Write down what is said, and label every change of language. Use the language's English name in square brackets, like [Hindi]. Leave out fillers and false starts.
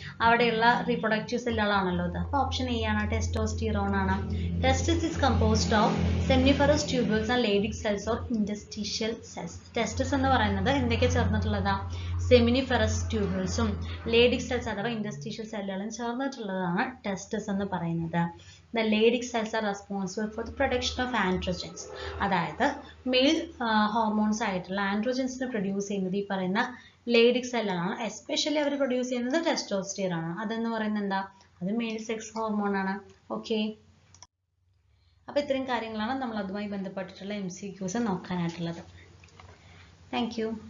[Malayalam] അവിടെയുള്ള റീപ്രൊഡക്റ്റീവ് സെല്ലുകളാണല്ലോ ഇത്. അപ്പോൾ ഓപ്ഷൻ എ ആണ്, ടെസ്റ്റോസ്റ്റിറോൺ ആണ്. [English] Testis is composed of seminiferous tubules and Leydig cells or interstitial cells. [Malayalam] ടെസ്റ്റിസ് എന്ന് പറയുന്നത് എന്തൊക്കെ ചേർന്നിട്ടുള്ളതാ? സെമിനിഫറസ് ട്യൂബ്യൂൾസും ലേഡിക് സെൽസ് അഥവാ ഇൻഡസ്ട്രീഷ്യൽ സെല്ലുകളും ചേർന്നിട്ടുള്ളതാണ് ടെസ്റ്റിസ് എന്ന് പറയുന്നത്. [English] The Leydig cells are responsible for the production of androgens. [Malayalam] അതായത് മെയിൽ ഹോർമോൺസ് ആയിട്ടുള്ള ആൻഡ്രോജൻസിനെ പ്രൊഡ്യൂസ് ചെയ്യുന്നത് ഈ പറയുന്ന ലേഡിക് സെല്ലുകളാണ്. എസ്പെഷ്യലി അവർ പ്രൊഡ്യൂസ് ചെയ്യുന്നത് ടെസ്റ്റോസ്റ്റിറോൺ ആണ്. അതെന്ന് പറയുന്നത് എന്താ? അത് മെയിൽ സെക്സ് ഹോർമോൺ ആണ്. ഓക്കെ, അപ്പോൾ ഇത്രയും കാര്യങ്ങളാണ് നമ്മൾ അതുമായി ബന്ധപ്പെട്ടിട്ടുള്ള MCQs നോക്കാനായിട്ടുള്ളത്. [English] Thank you.